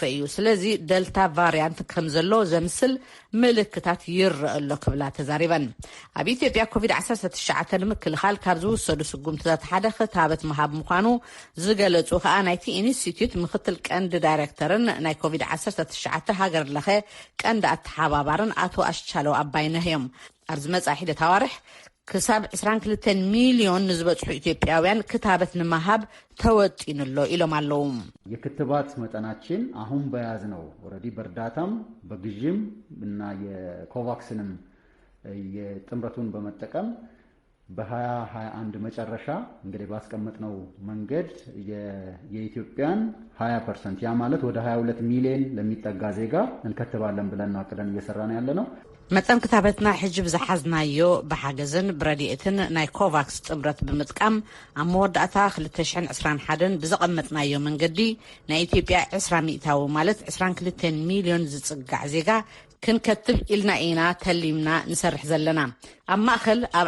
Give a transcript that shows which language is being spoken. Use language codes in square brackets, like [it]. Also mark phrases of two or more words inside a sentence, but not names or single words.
[ti] እዩ ስለዚ ደልታ ቫርያንት ከም ዘሎ ዘምስል ምልክታት ይርአ ኣሎ ክብላ ተዛሪበን ኣብ ኢትዮጵያ ኮቪድ-19 ንምክልኻል ካብ ዝውሰዱ ስጉምትታት ሓደ ክታበት ምሃብ ምዃኑ ዝገለጹ ከዓ ናይቲ ኢንስቲትዩት ምክትል ቀንዲ ዳይሬክተርን ናይ ኮቪድ-19 ሃገር ለኸ ቀንዲ ኣተሓባባርን ኣቶ ኣሽቻለው ኣባይነህ እዮም ኣብዚ መጻኢ ሂደት ኣዋርሕ ክሳብ 22 ሚሊዮን ንዝበጽሑ ኢትዮጵያውያን ክታበት ንምሃብ ተወጢኑሎ ኢሎም ኣለዉ [am] የክትባት መጠናችን አሁን በያዝነው ኦሬዲ በርዳታም በግዥም እና የኮቫክስንም የጥምረቱን በመጠቀም በ2021 መጨረሻ እንግዲህ ባስቀመጥነው መንገድ የኢትዮጵያን 20% ያ ማለት ወደ 22 ሚሊዮን ለሚጠጋ ዜጋ እንከትባለን ብለን አቅደን እየሰራን ያለነው [ti] መጠን ክታበትና ሕጅብ ዝሓዝናዮ ብሓገዝን ብረዲኤትን ናይ ኮቫክስ ጥምረት ብምጥቃም ኣብ መወዳእታ 2021 ብዘቐመጥናዮ መንገዲ ናይ ኢትዮጵያ 20 ሚእታዊ ማለት 22 ሚሊዮን ዝጽጋዕ ዜጋ ክንከትብ ኢልና ኢና ተሊምና ንሰርሕ ዘለና ኣብ ማእኸል ኣብ